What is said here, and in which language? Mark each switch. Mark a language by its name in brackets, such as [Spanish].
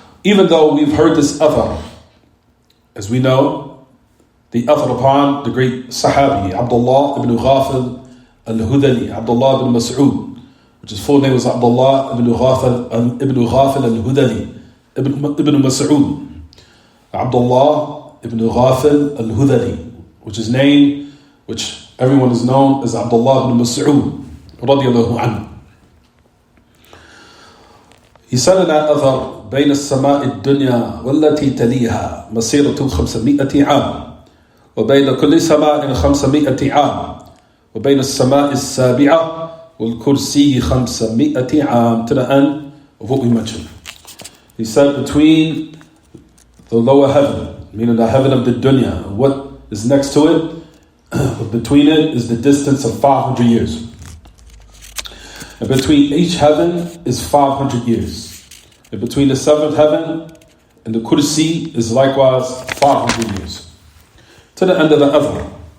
[English] Even though we've heard this other, as we know, the other upon the great Sahabi, Abdullah ibn Ghafil al-Hudali, Abdullah ibn Mas'ud, which his full name was Abdullah ibn Ghafil al-Hudali, ibn Mas'ud. Abdullah ibn Ghafil al-Hudali, which is name, which everyone is known as Abdullah ibn Mas'ud, radiyallahu anhu. He said in that other, [Arabic] بين السماء الدنيا والتي تليها مسيرة 500 عام وبين كل سماء 500 عام وبين السماء السابعة والكرسي 500 عام, [English] to the end of what we mentioned. He said between the lower heaven, meaning the heaven of the dunya, what is next to it, between it is the distance of 500 years. And between each heaven is 500 years. And between the seventh heaven and the kursi is likewise 500 years. To the end of the other.